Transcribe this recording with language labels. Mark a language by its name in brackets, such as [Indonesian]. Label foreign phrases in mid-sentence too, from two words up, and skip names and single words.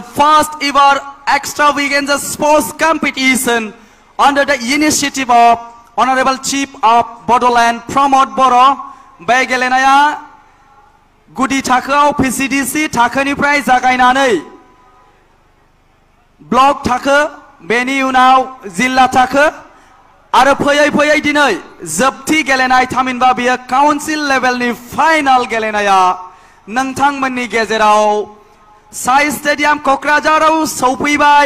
[English] first ever extravaganza sports competition under the initiative of Honorable Chief of Bodoland Pramod Boro [Bodo] बे गेलेनाया गुदि थाखोआव PCDC थाखोनिफ्राय जागायनानै ब्लक थाखो बेनि उनाव जिल्ला थाखो आरो फैयै फैयै दिनै जोबथि गेलेनाय थामहिनबा बेयो [English] council level final [Bodo] गेलेनाया नोंथांमोननि गेजेराव साई स्टेडियाम क'क्राझाराव सौफैबाय।